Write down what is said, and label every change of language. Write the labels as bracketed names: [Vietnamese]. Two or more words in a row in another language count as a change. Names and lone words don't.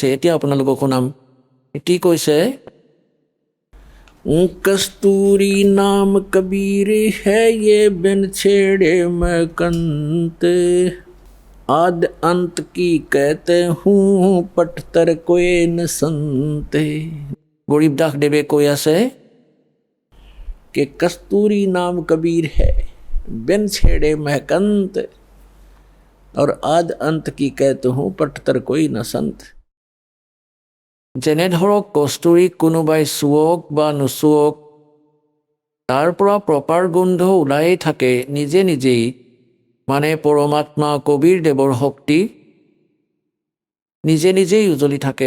[Assamese] এতিয়া আপোনালোকক শুনাম। এটি কৈছে, [Hindi] कस्तूरी नाम कबीर है ये बिन छेड़े मैं कंत, आद अंत की कहते हूँ पटतर कोई न संत। [Assamese] গৰীবদাস দেৱে কৈ আছে [Hindi] कि कस्तूरी नाम कबीर है बिन छेड़े मैं कंत, और आद अंत की कहते हूँ पटतर कोई न संत। [Assamese] যেনে ধৰক কস্তুৰীক কোনোবাই চুৱক বা নুচুৱক, তাৰ পৰা প্ৰপাৰ গোন্ধ ওলায়েই থাকে নিজে নিজেই, মানে পৰমাত্মা কবীৰদেৱৰ শক্তি নিজে নিজেই উজলি থাকে।